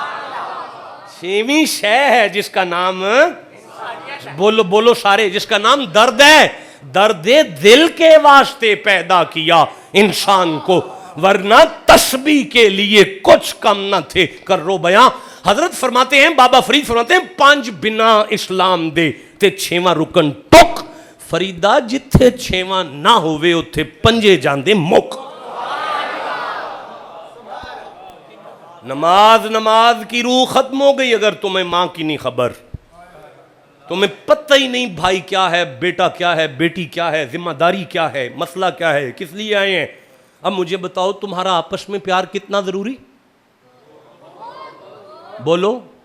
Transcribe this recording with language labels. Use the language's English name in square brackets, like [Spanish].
[Urdu] 6ویں شے ہے جس کا نام، بولو بولو سارے، جس کا نام درد ہے. درد دل کے واسطے پیدا کیا انسان کو، ورنہ تسبیح کے لیے کچھ کم نہ تھے. کرو بیاں. حضرت فرماتے ہیں، بابا فرید فرماتے ہیں [Punjabi] 5 بنا اسلام دے تے 6واں رکن ٹک. فریدا جتھے 6واں نہ ہوئے اتھے پنجے جاندے مک. [Urdu] نماز کی روح ختم ہو گئی اگر تمہیں ماں کی نہیں خبر، تمہیں پتہ ہی نہیں بھائی کیا ہے، بیٹا کیا ہے، بیٹی کیا ہے، ذمہ داری کیا ہے، مسئلہ کیا ہے، کس لیے آئے ہیں. اب مجھے بتاؤ تمہارا آپس میں پیار کتنا ضروری؟ بولو.